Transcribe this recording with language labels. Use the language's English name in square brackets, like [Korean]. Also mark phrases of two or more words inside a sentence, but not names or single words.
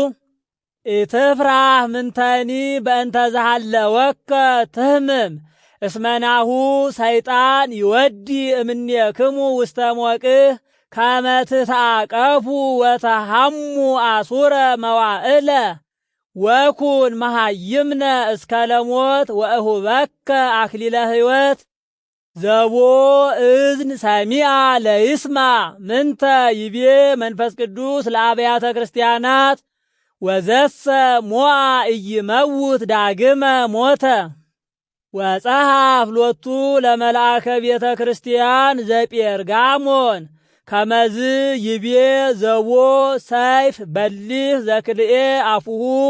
[Geez] ኢትፍራህ ምንተኒ በእንተ ዘሃለወከ ትህምም እስመናሁ ሰይጣን ይወዲ እምኔክሙ ውስተ ሞቅህ ከመ ትትዓቀፉ ወተሐሙ አሱረ መዋዕለ ወኩን መሃይምነ እስከ ለሞት ወእሁበከ አክሊለ ሕይወት። ዘቦ እዝን ሰሚዐ ለይስማ ምንተ ይቤ መንፈስ ቅዱስ ለአብያተ ክርስቲያናት ወዘሰ ሞዐ ኢይመውት ዳግመ ሞተ። ወጸሐፍ ሎቱ ለመልአከ ቤተ ክርስቲያን ዘጴርጋሞን ከመዝ ይቤ ዘቦ ሰይፍ በሊህ ዘክልኤ አፉሁ